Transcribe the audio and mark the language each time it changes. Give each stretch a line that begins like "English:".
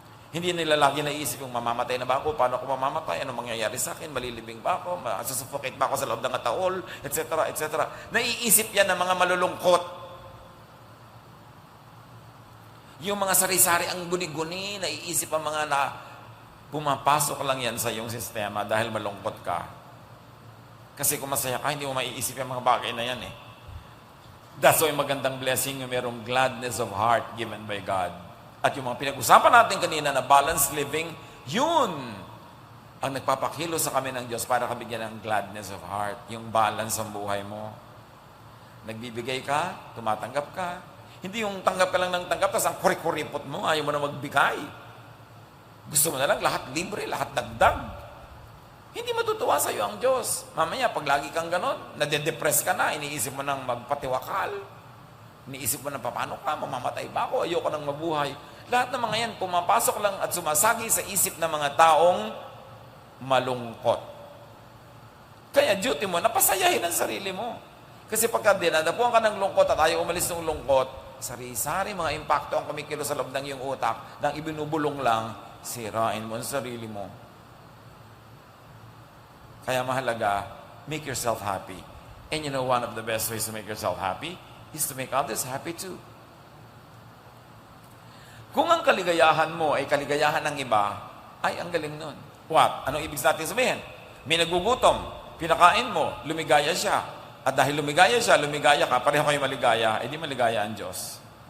Filipino: Hindi nila lagi naisip yung mamamatay na ba ako, paano ako mamamatay, ano mangyayari sa akin, malilibing ba ako, masusuffocate ba ako sa loob ng taol, etc., etc. Naiisip yan ng mga malulungkot. Yung mga sari-sari ang guni-guni, naiisip ang mga na pumapasok lang yan sa iyong sistema dahil malungkot ka. Kasi kung masaya ka, hindi mo maiisip yung mga bagay na yan eh.
English: That's why
Filipino: magandang
English: blessing
Filipino: yung merong
English: gladness of heart given by God.
Filipino: At yung mga pinag-usapan natin kanina na
English: balanced living,
Filipino: yun ang nagpapakilo sa kami ng Diyos para kabigyan ng
English: gladness of heart.
Filipino: Yung balance ang buhay mo. Nagbibigay ka, tumatanggap ka. Hindi yung tanggap ka lang ng tanggap, tapos ang kuripot mo, ayaw mo na magbigay. Gusto mo na lang lahat libre, lahat dagdag. Hindi matutuwa sa iyo ang Diyos. Mamaya, pag lagi kang ganon, nade-depress ka na, iniisip mo nang magpatiwakal. Iniisip mo na, paano ka? Mamamatay ba ako? Ayoko nang mabuhay. Lahat ng mga yan, pumapasok lang at sumasagi sa isip ng mga taong malungkot. Kaya duty mo, napasayahin ang sarili mo. Kasi pagka dinadapuan ka ng lungkot at ayaw umalis ng lungkot, sari-sari mga impacto ang kumikilo sa loob ng iyong utak, nang ibinubulong lang, sirain mo ang sarili mo. Kaya mahalaga,
English: make yourself happy. And you know, one of the best ways to make yourself happy is to make others happy too.
Filipino: Kung ang kaligayahan mo ay kaligayahan ng iba, ay ang galing nun. What? Anong ibig natin sabihin? May nagugutom, pinakain mo, lumigaya siya. At dahil lumigaya siya, lumigaya ka, pareho kayo maligaya, di maligaya ang Diyos.